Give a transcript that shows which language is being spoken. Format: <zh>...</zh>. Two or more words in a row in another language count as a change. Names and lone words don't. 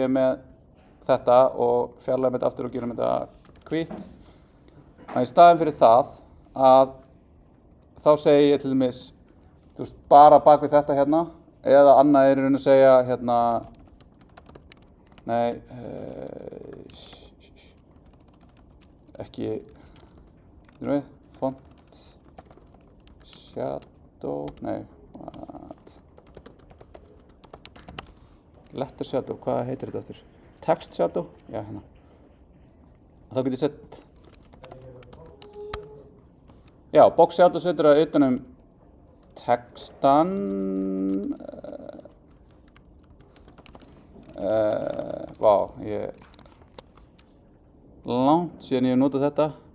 <is>er með þetta og fjarlægja með þetta aftur og gera með þetta hvítt, að í staðinn fyrir það að þá segi ég til dæmis, þú veist, bara bak við þetta hérna, eða annað er í raun að segja, hérna, nei, ekki, þú veist, font, shadow, nei,</is> <en>what, letter shadow,</en> <is>hvað heitir þetta aftur?</is> <en>Text shadow,</en> <is>já, hérna. Þá get ég sett, já,</is> <en>box shadow</en> <is>setur það utan textan, vá, langt síðan ég hef notað þetta.</is>